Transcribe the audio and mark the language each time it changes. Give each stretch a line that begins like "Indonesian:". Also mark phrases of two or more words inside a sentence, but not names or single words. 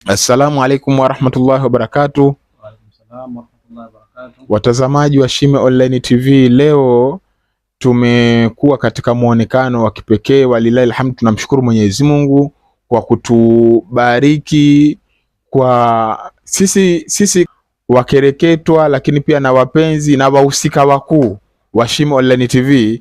Arabic: السلام عليكم ورحمة الله وبركاته. وعليكم السلام ورحمة الله وبركاته.
Swahili: Watazamaji wa Shime Online TV, leo tumekuwa katika muonekano wa kipekee,
Arabic: ولله الحمد.
Swahili: Tunamshukuru Mwenyezi Mungu kwa kutubariki kwa sisi wakereketwa, lakini pia na wapenzi na wahusika wakuu wa Shime Online TV.